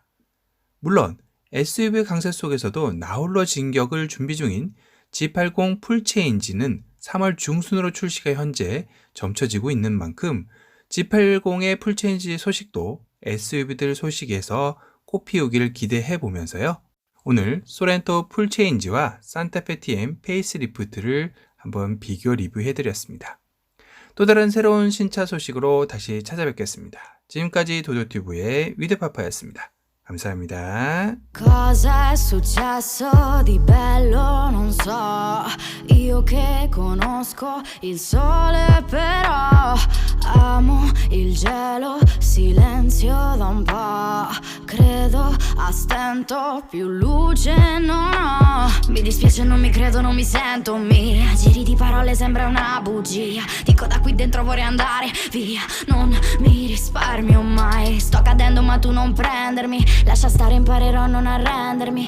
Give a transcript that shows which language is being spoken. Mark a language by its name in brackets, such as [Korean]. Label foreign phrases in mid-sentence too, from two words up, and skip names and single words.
[Korean] 물론 SUV 강세 속에서도 나홀로 진격을 준비 중인 G80 풀체인지는 3월 중순으로 출시가 현재 점쳐지고 있는 만큼 G80의 풀체인지 소식도 SUV들 소식에서 꽃피우기를 기대해 보면서요. 오늘 소렌토 풀체인지와 산타페 TM 페이스리프트를 한번 비교 리뷰해 드렸습니다. 또 da른 새로운 신차 so식으로 다시 찾아뵙겠습니다. 지금까지 도도튜브의 위드파파였습니다. 감사합니다. [Italian] Cosa è successo di bello non so, io che conosco il sole però amo il gelo, silenzio da un po', credo a stento, più luce non ho, mi dispiace non mi credo, non mi sento, mi giri di parole sembra una bugia, dico da qui dentro vorrei andare via, non mi risparmio mai, sto cadendo ma tu non prendermi, lascia stare, imparerò a non arrendermi.